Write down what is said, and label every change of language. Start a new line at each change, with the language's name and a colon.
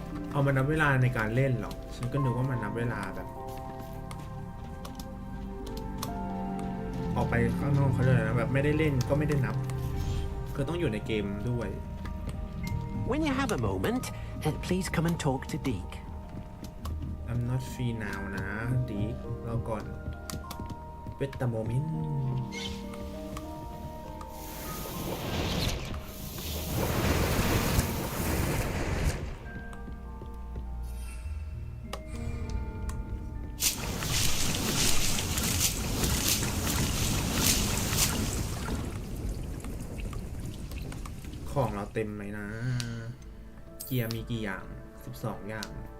Thai: เอามานับเวลาในการเล่นหรอฉันก็นึกว่ามันนับเวลาแบบออกไปข้างนอกเขาเลยนะแบบไม่ได้เล่นก็ไม่ได้นับคือต้องอยู่ในเกมด้วย
English: When you have a moment, please come and talk to Deke. I'm not free now
Thai: นะ Deke รอก่อน
English: Wait a moment
Thai: ของเราเต็มไหมนะเกียร์มีกี่อย่าง12อย่าง